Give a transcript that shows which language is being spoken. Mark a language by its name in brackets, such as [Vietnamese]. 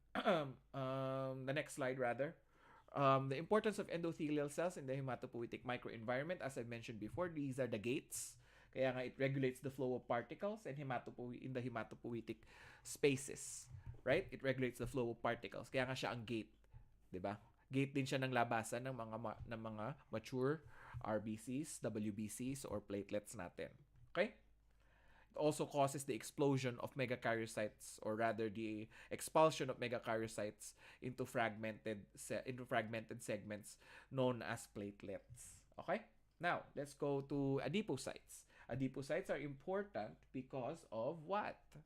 [English] The next slide rather. The importance of endothelial cells in the hematopoietic microenvironment, as I mentioned before, these are the gates. Kaya nga it regulates the flow of particles and in the hematopoietic spaces. Right? It regulates the flow of particles. [Filipino] Kaya nga siya ang gate. 'Di ba? Gate din siya ng labasan ng mga mature RBCs, WBCs, or platelets natin. Okay? [English] It also causes the explosion of megakaryocytes, or rather the expulsion of megakaryocytes into fragmented segments known as platelets. Okay? Now, let's go to adipocytes. Adipocytes are important because of what?